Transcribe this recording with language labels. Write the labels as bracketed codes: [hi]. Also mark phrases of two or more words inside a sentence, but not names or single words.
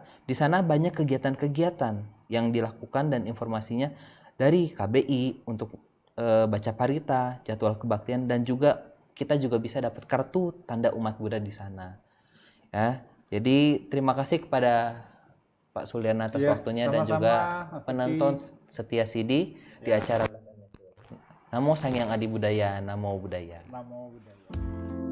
[id] Di sana banyak kegiatan-kegiatan yang dilakukan dan informasinya dari KBI untuk baca parita, jadwal kebaktian, dan juga kita juga bisa dapat kartu tanda umat Buddha di sana. Ya, jadi terima kasih kepada Pak Suliana atas waktunya dan juga penonton setia CD di acara Namo Sangyang Adi Budaya, [pi] Namo Budaya. Namo Budaya.